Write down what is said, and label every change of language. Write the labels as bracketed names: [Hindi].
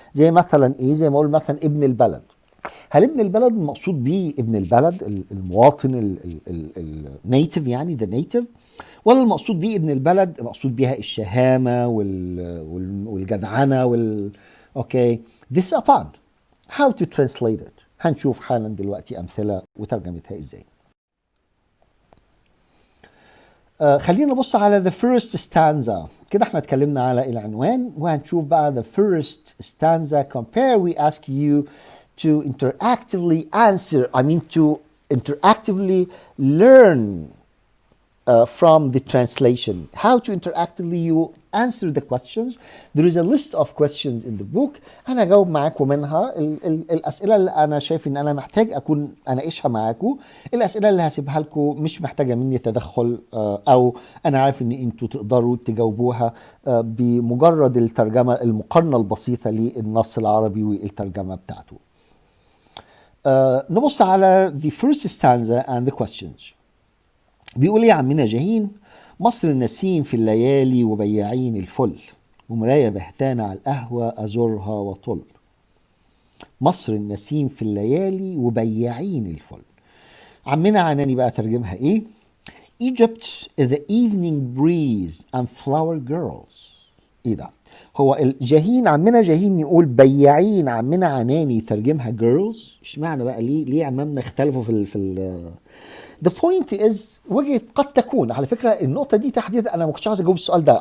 [Arabic] زي مثلا ايه؟ زي ما اقول مثلا ابن البلد. هل ابن البلد المقصود بيه ابن البلد المواطن النيتيف يعني the native، ولا المقصود بيه ابن البلد المقصود بيها الشهامة والجدعنة اوكي [English] this is a pun. how to translate it [Arabic] هنشوف حالا دلوقتي أمثلة وترجمتها ازاي. خلينا نبص على [English] the first stanza. [Arabic] كده احنا اتكلمنا على العنوان وهنشوف بقى [English] the first stanza. compare we ask you to interactively answer, to interactively learn from the translation. How to interactively you answer the questions. There is a list of questions in the book. [Arabic] أنا جاوب معاكم منها الأسئلة اللي أنا شايف إن أنا محتاج أكون أناقشها معاكم. الأسئلة اللي هسيبها لكم مش محتاجة مني تدخل أو أنا عارف إن أنتوا تقدروا تجاوبوها بمجرد الترجمة المقارنة البسيطة للنص العربي والترجمة بتاعته. نبص على [English] the first stanza and the questions. [Arabic] بيقول يا عمنا جاهين، مصر النسيم في الليالي وبياعين الفل، ومراية بهتانة على القهوة أزورها وطل. مصر النسيم في الليالي وبياعين الفل. عمنا عناني بقى ترجمها ايه؟ [English] Egypt is the evening breeze and flower girls. [Arabic] ايه ده؟ هو الجاهين عمنا جاهين يقول بياعين، عمنا عناني ترجمها girls. اشمعنى بقى؟ ليه عمامنا اختلفوا في [English] The point is [Arabic] وجهة قد تكون، على فكرة النقطة دي تحديدا أنا ما كنتش عايز أجاوب السؤال ده.